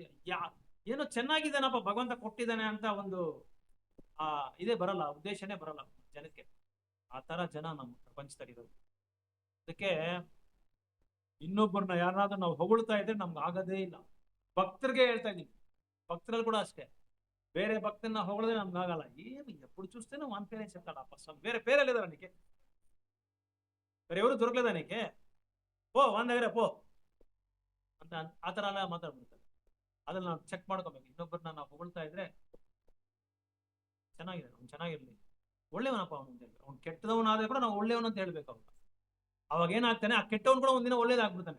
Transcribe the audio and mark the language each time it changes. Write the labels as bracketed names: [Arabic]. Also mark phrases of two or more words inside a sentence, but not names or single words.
[Kannada] ಏನೋ ಚೆನ್ನಾಗಿದ್ದಾನಪ್ಪ ಭಗವಂತ ಕೊಟ್ಟಿದ್ದಾನೆ ಅಂತ ಒಂದು ಇದೇ ಬರಲ್ಲ, ಉದ್ದೇಶನೇ ಬರಲ್ಲ ಜನಕ್ಕೆ. ಆ ತರ ಜನ ನಮ್ಮ ಪ್ರಪಂಚದಲ್ಲಿರೋದು. ಅದಕ್ಕೆ ಇನ್ನೊಬ್ಬರನ್ನ ಯಾರಾದ್ರೂ ನಾವು ಹೊಗಳ್ತಾ ಇದ್ರೆ ನಮ್ಗೆ ಆಗೋದೇ ಇಲ್ಲ. ಭಕ್ತರಿಗೆ ಹೇಳ್ತಾ ಇದ್ದೀನಿ, ಭಕ್ತರಲ್ಲಿ ಕೂಡ ಅಷ್ಟೇ. ಬೇರೆ ಭಕ್ತನ ಹೊಗಳಿದ್ರೆ ನಮ್ಗೆ ಆಗಲ್ಲ. ಏನು [Telugu] ಎప్పుడు చూస్తేనే వన్ పేరే చెప్తాడు అప్ప స్వామి, వేరే పేరే లేదా నీకే, ಬೇರೆ ఎవరు దొరకలేదా నీకే, [Kannada] ಪೋ ಒಂದ್ దగ్గర ಪೋ ಅಂತ ಆ ತರ ಎಲ್ಲ ಮಾತಾಡ್ಬಿಡ್ತಾರೆ. ಅದ್ರಲ್ಲಿ ನಾವು ಚೆಕ್ ಮಾಡ್ಕೋಬೇಕು. ಇನ್ನೊಬ್ಬರನ್ನ ನಾವು ಹೊಗಳ್ತಾ ಇದ್ರೆ ಚೆನ್ನಾಗಿದೆ, ಅವ್ನು ಚೆನ್ನಾಗಿರ್ಲಿ, ಒಳ್ಳೆಯವನಪ್ಪ ಅವನು ಅಂತ ಹೇಳ್ಬೇಕು. ಅವ್ನು ಕೆಟ್ಟದವನಾದ್ರೆ ಕೂಡ ನಾವು ಒಳ್ಳೆಯವನು ಅಂತ ಹೇಳ್ಬೇಕು ಅವ್ನು. ಅವಾಗ ಏನಾಗ್ತಾನೆ, ಆ ಕೆಟ್ಟವನು ಕೂಡ ಒಂದಿನ ಒಳ್ಳೇದಾಗ್ಬಿಡ್ತಾನೆ.